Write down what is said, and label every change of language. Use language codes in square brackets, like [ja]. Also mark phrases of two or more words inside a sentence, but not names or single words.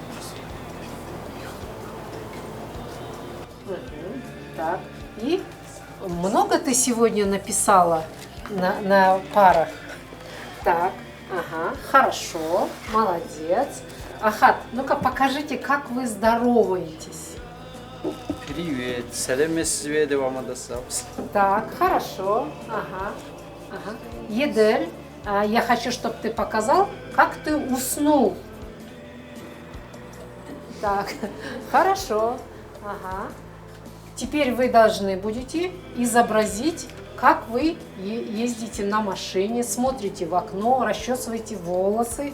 [ru] Так, и много ты сегодня написала на парах? Так, хорошо, молодец. Ахат, ну-ка покажите, как вы здороваетесь. Привет, [kk] сәлеметсіз деп амандасамыз. [ru] Так, хорошо. Едель, я хочу, чтобы ты показал, как ты уснул. Так, хорошо. Теперь вы должны будете изобразить, как вы ездите на машине, смотрите в окно, расчесываете волосы.